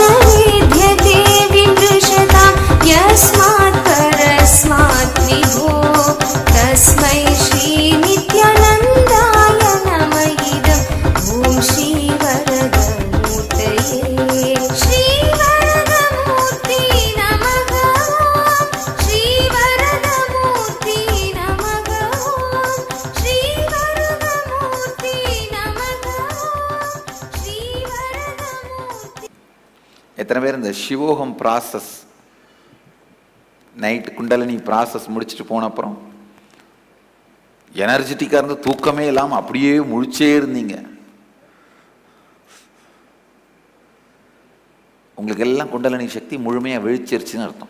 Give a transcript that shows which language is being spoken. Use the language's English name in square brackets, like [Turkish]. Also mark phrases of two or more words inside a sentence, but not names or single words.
[Sanskrit] विद्यते विमृशतां यस्मात् परस्मात् विभो तस्मै श्रीनित्यानन्दाय नमः इदम् ॐ श्रीवरदमूर्तये श्रीवरदमूर्ति नमः श्रीवरदमूर्ति नमः श्रीवरदमूर्ति नमः श्रीवरदमूर्ति [Tamil] எத்தனை பேர் இந்த சிவோகம் [English] process night [Tamil] குண்டலினி ப்ராசஸ் முடிச்சுட்டு போன அப்புறம் எனர்ஜெட்டிக்காக இருந்து தூக்கமே இல்லாமல் அப்படியே முழிச்சே இருந்தீங்க? உங்களுக்கு எல்லாம் குண்டலினி சக்தி முழுமையாக விழிச்சிருச்சுன்னு அர்த்தம்.